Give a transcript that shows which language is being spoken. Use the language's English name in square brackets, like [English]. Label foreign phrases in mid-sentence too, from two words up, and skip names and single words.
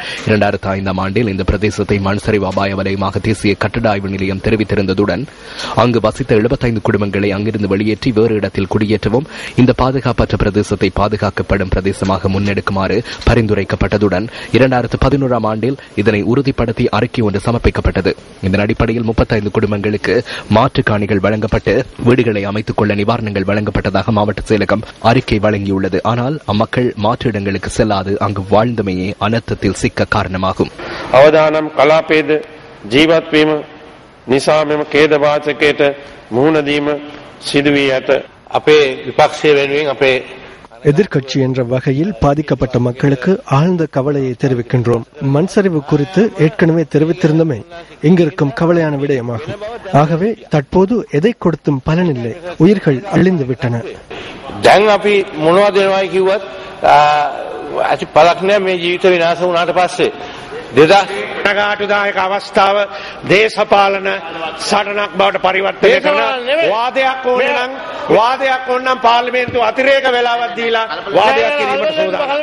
[Tamil] 2005ஆம் ஆண்டில் இந்த பிரதேசத்தை மண் சரிவு அபாய வலயமாக தேசிய கட்டட ஆய்வு நிலையம் தெரிவித்திருந்ததுடன் அங்கு வசித்த 75 குடும்பங்களை அங்கிருந்து வெளியேற்றி வேறு இடத்தில் குடியேற்றவும் இந்த பாதுகாப்பற்ற பிரதேசத்தை பாதுகாக்கப்படும் பிரதேசமாக முன்னெடுக்குமாறு பரிந்துரைக்கப்பட்டதுடன் 2011ஆம் ஆண்டில் இதனை உறுதிப்படுத்தி அறிக்கை ஒன்று சமர்ப்பிக்கப்பட்டது. இதன் அடிப்படையில் 35 குடும்பங்களுக்கு மாற்று காணிகள் வழங்கப்பட்டு வீடுகளை அமைத்துக் கொள்ள நிவாரணங்கள் வழங்கப்பட்டதாக மாவட்ட செயலகம் அறிக்கை வழங்கியுள்ளது. ஆனால் அம்மக்கள் மாற்று இடங்களுக்கு செல்லாது அங்கு வாழ்ந்தமையே அனர்த்தத்தில் சிக்க காரணமாகும். [Sinhala] අවදානම් කලාපයේද ජීවත් වීම නිසා මෙම ඛේදවාචකයට මුහුණ දීම සිදු වී ඇත. අපේ විපක්ෂය වෙනුවෙන් අපේ [Tamil] எதிர்க்கட்சி என்ற வகையில் பாதிக்கப்பட்ட மக்களுக்கு ஆழ்ந்த கவலையை தெரிவிக்கின்றோம். மண் சரிவு குறித்து ஏற்கனவே தெரிவித்திருந்தமை இங்கிருக்கும் கவலையான விடயமாகும். ஆகவே தற்போது எதை கொடுத்தும் பலனில்லை, உயிர்கள் அழிந்து விட்டன. [Sinhala] දැන් අපි මොනවද වෙනවයි කිව්වත් ඇති පළක් නෑ මේ ජීවිත විනාශ වුණාට පස්සේ. 2000ක අවස්ථාව දේශපාලන සටනක් බවට පරිවර්තනය කරන වාදයක් ඕන නම් පාර්ලිමේන්තුව අතිරේක වෙලාවක් දීලා වාදයක් කිරීමට සූදානම්.